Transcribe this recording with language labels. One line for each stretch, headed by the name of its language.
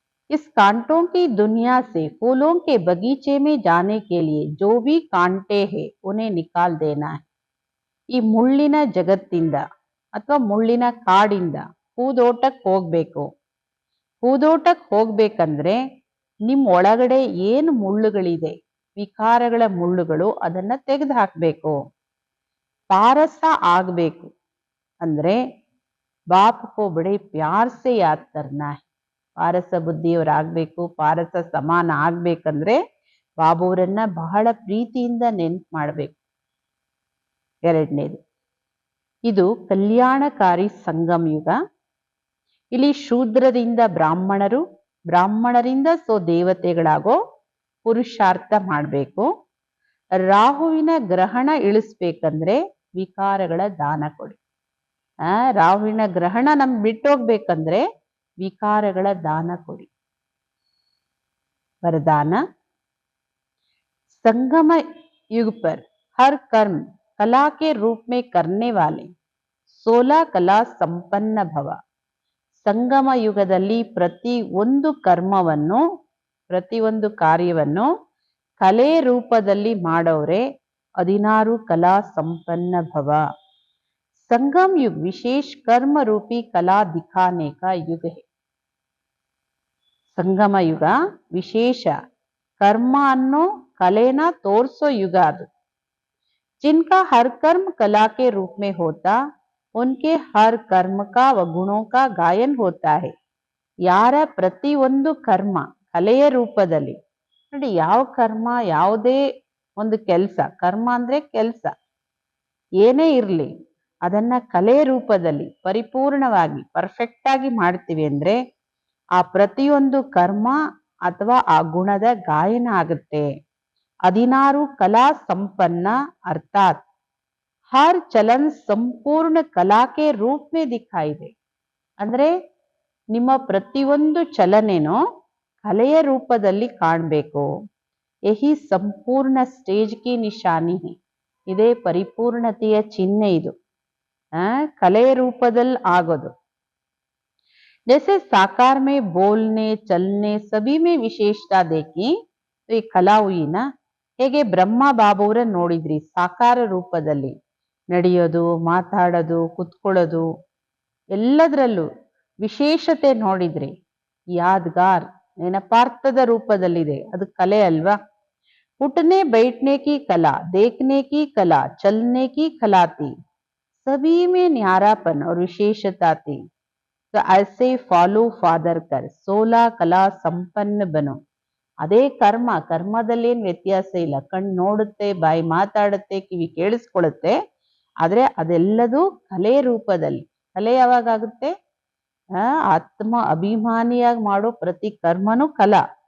Hindi: इस कांटों की दुनिया से फूलों के बगीचे में जाने के लिए जो भी कांटे हैं उन्हें निकाल देना है.
Kannada: ಈ ಮುಳ್ಳಿನ ಜಗತ್ತಿಂದ ಅಥವಾ ಮುಳ್ಳಿನ ಕಾಡಿಂದ ಹೂದೋಟಕ್ಕೆ ಹೋಗ್ಬೇಕು. ಹೂದೋಟಕ್ಕೆ ಹೋಗ್ಬೇಕಂದ್ರೆ ನಿಮ್ ಒಳಗಡೆ ಏನು ಮುಳ್ಳುಗಳಿದೆ, ವಿಕಾರಗಳ ಮುಳ್ಳುಗಳು, ಅದನ್ನ ತೆಗೆದು ಹಾಕ್ಬೇಕು. ಪಾರಸ ಆಗ್ಬೇಕು ಅಂದ್ರೆ
Hindi: ಬಾಪ್ ಕೋ ಬಡೆ ಪ್ಯಾರ್ ಸೆ ಯಾದ್ ಕರ್ನಾ ಹೈ.
Kannada: ಪಾರಸ ಬುದ್ಧಿಯವರಾಗ್ಬೇಕು, ಪಾರಸ ಸಮಾನ ಆಗ್ಬೇಕಂದ್ರೆ ಬಾಬುವರನ್ನ ಬಹಳ ಪ್ರೀತಿಯಿಂದ ನೆನ್ಪು ಮಾಡ್ಬೇಕು. ಎರಡನೇದು, ಇದು ಕಲ್ಯಾಣಕಾರಿ ಸಂಗಮ ಯುಗ. ಇಲ್ಲಿ ಶೂದ್ರದಿಂದ ಬ್ರಾಹ್ಮಣರು, ಬ್ರಾಹ್ಮಣರಿಂದ ದೇವತೆಗಳಾಗೋ ಪುರುಷಾರ್ಥ ಮಾಡ್ಬೇಕು. ರಾಹುವಿನ ಗ್ರಹಣ ಇಳಿಸ್ಬೇಕಂದ್ರೆ ವಿಕಾರಗಳ ದಾನ ಕೊಡಿ. ರಾಹುವಿನ ಗ್ರಹಣ ನಮ್ಗೆ ಬಿಟ್ಟೋಗ್ಬೇಕಂದ್ರೆ ವಿಕಾರಗಳ ದಾನ ಕೊಡಿ.
Hindi: वरदान, संगम युग पर हर कर्म कला के रूप में करने वाले 16 कला संपन्न भव.
Kannada: ಸಂಗಮ ಯುಗದಲ್ಲಿ ಪ್ರತಿಯೊಂದು ಕರ್ಮವನ್ನು, ಪ್ರತಿಯೊಂದು ಕಾರ್ಯವನ್ನು ಕಲೆ ರೂಪದಲ್ಲಿ ಮಾಡೋರೆ 16 ಕಲಾ ಸಂಪನ್ನ ಭವ.
Hindi: संगम युग विशेष कर्म रूपी कला दिखाने का युग है.
Kannada: ಸಂಗಮ ಯುಗ ವಿಶೇಷ ಕರ್ಮ ಅನ್ನೋ ಕಲೆನ ತೋರ್ಸೋ ಯುಗ ಅದು.
Hindi: जिनका हर कर्म कला के रूप में होता, उनके हर कर्म का व गुणों का गायन होता है.
Kannada: ಯಾರ ಪ್ರತಿಯೊಂದು ಕರ್ಮ ಕಲೆಯ ರೂಪದಲ್ಲಿ, ನೋಡಿ ಯಾವ ಕರ್ಮ, ಯಾವುದೇ ಒಂದು ಕೆಲಸ, ಕರ್ಮ ಅಂದ್ರೆ ಕೆಲಸ ಏನೇ ಇರಲಿ, ಅದನ್ನ ಕಲೆಯ ರೂಪದಲ್ಲಿ ಪರಿಪೂರ್ಣವಾಗಿ ಪರ್ಫೆಕ್ಟ್ ಆಗಿ ಮಾಡ್ತೀವಿ ಅಂದ್ರೆ ಆ ಪ್ರತಿಯೊಂದು ಕರ್ಮ ಅಥವಾ ಆ ಗುಣದ ಗಾಯನ ಆಗುತ್ತೆ.
Hindi: 16 कला संपन्न अर्थात हर चलन संपूर्ण कला के रूप में दिखाई दे.
Kannada: ಅಂದ್ರೆ ನಿಮ್ಮ ಪ್ರತಿಯೊಂದು ಚಲನೆನೋ ಕಲೆಯ ರೂಪದಲ್ಲಿ ಕಾಣಬೇಕು.
Hindi: ಯಹಿ ಸಂಪೂರ್ಣ ಸ್ಟೇಜ್ ಕಿ ನಿಶಾನಿ ಹೈ.
Kannada: ಇದೇ ಪರಿಪೂರ್ಣತೆಯ ಚಿಹ್ನೆ ಇದು, ಕಲೆಯ ರೂಪದಲ್ಲಿ ಆಗೋದು.
Hindi: जैसे साकार में बोलने चलने सभी में विशेषता देखी तो ये कला हुई ना.
Kannada: ಹೇಗೆ ಬ್ರಹ್ಮ ಬಾಬುವರ ನೋಡಿದ್ರಿ ಸಾಕಾರ ರೂಪದಲ್ಲಿ ನಡೆಯೋದು, ಮಾತಾಡೋದು, ಕುತ್ಕೊಳ್ಳೋದು ಎಲ್ಲದರಲ್ಲೂ ವಿಶೇಷತೆ ನೋಡಿದ್ರಿ. ಯಾದ್ಗಾರ್ ನೆನಪಾರ್ಥದ ರೂಪದಲ್ಲಿದೆ, ಅದು ಕಲೆ ಅಲ್ವಾ.
Hindi: उठने बैठने की कला, देखने की कला, चलने की कला थी. सभी में न्यारापन और विशेषता थी. तो ऐसे फॉलो फादर कर 16 कला संपन्न बनो.
Kannada: ಅದೇ ಕರ್ಮ, ಕರ್ಮದಲ್ಲಿ ಏನ್ ವ್ಯತ್ಯಾಸ ಇಲ್ಲ. ಕಣ್ಣು ನೋಡುತ್ತೆ, ಬಾಯಿ ಮಾತಾಡುತ್ತೆ, ಕಿವಿ ಕೇಳಿಸ್ಕೊಳ್ಳುತ್ತೆ, ಆದ್ರೆ ಅದೆಲ್ಲದೂ ಕಲೆ ರೂಪದಲ್ಲಿ. ಕಲೆ ಯಾವಾಗ ಆಗುತ್ತೆ? ಆತ್ಮ ಅಭಿಮಾನಿಯಾಗಿ ಮಾಡೋ ಪ್ರತಿ ಕರ್ಮನೂ ಕಲಾ.